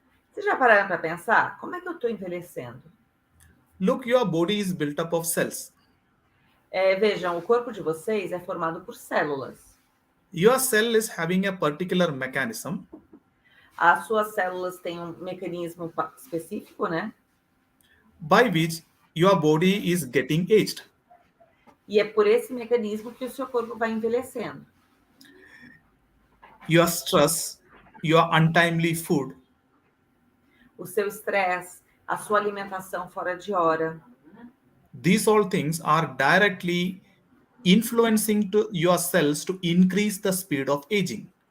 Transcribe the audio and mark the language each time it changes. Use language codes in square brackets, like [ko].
[pt] Vocês já pararam para pensar? Como é que eu estou envelhecendo? [en] Look, your body is built up of cells. [pt] Vejam, o corpo de vocês é formado por células. [en] Your cell is having a particular mechanism. [pt] As suas células têm um mecanismo específico, né? [en] By which your body is getting aged. [pt] E é por esse mecanismo que o seu corpo vai envelhecendo. [en] Your stress, your untimely food, [pt] O seu estresse, a sua alimentação fora de hora. [en] these all things are directly influencing to your cells to increase the speed of aging.